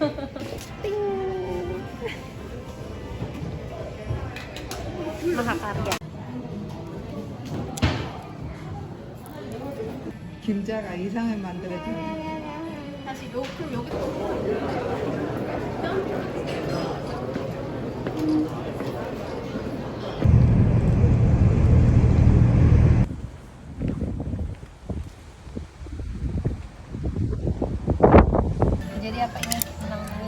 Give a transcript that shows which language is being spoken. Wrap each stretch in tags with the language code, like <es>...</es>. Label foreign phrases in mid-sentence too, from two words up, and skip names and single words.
<id>Mahakarya.</id> <ko>김자가 이상하게 만들어지네. 다시 그럼 여기</ko> <id>Jadi apa ini namanya?</id>